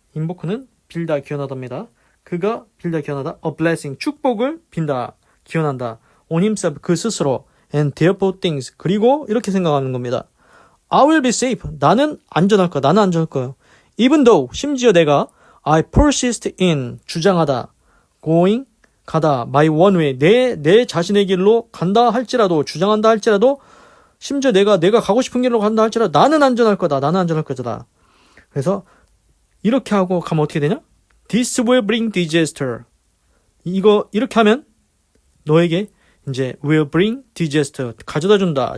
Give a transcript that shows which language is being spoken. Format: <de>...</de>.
<ko>invoke는 빌다, 기원하다입니다. 그가 빌다, 기원하다.</ko> <en>a blessing,</en> <ko>축복을 빈다, 기원한다.</ko> <en>on himself,</en> <ko>그 스스로.</ko> <en>and therefore things,</en> <ko>그리고 이렇게 생각하는 겁니다.</ko> <en>I will be safe,</en> <ko>나는 안전할 거야. 나는 안전할 거야.</ko> <en>even though,</en> <ko>심지어 내가</ko> <en>I persist in,</en> <ko>주장하다.</ko> <en>going,</en> <ko>가다.</ko> <en>my one way,</en> <ko>내 자신의 길로 간다 할지라도, 주장한다 할지라도, 심지어 내가 가고 싶은 길로 간다 할지라도 나는 안전할 거다. 나는 안전할 거다. 그래서 이렇게 하고 가면 어떻게 되냐?</ko> <en>This will bring disaster.</en> <ko>이거 이렇게 하면 너에게 이제</ko> <en>will bring disaster</en> <ko>가져다 준다.</ko>